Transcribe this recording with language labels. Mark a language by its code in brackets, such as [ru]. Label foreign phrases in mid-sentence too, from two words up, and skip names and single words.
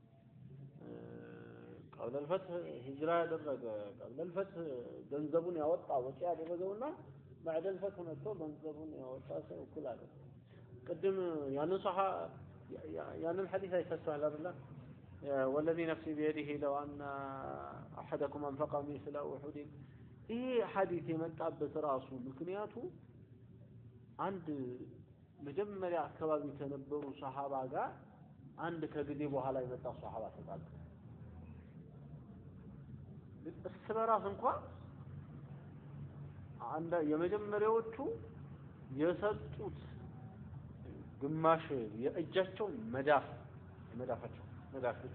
[ar] قبل الفتح هجرة [am] ያደረገ [ar] قبل الفتح [am] ገንዘቡን ያወጣ ወጪ ያደረገውና [ar] بعد الفتح [am] መጥቶ ገንዘቡን ያወጣ ሰው እኩል አይደለም ቅድም ያንን ሐዲስ አይተሳለ አይደል [ar] والذي نفسي بيده لو ان احدكم انفق مثل احد [am] ይሄ ሐዲስ የመጣበት ራሱ ምክንያቱ አንድ መጀመሪያ አካባቢ ከነበሩ ሱሐባ ጋር አንድ ከጊዜ በኋላ የመጣ ሱሐባ ተጣጣ በራስ እንኳን አንድ የመጀመሪያዎቹ የሰጡት ግማሽ የእጃቸው መዳፍ ብቻ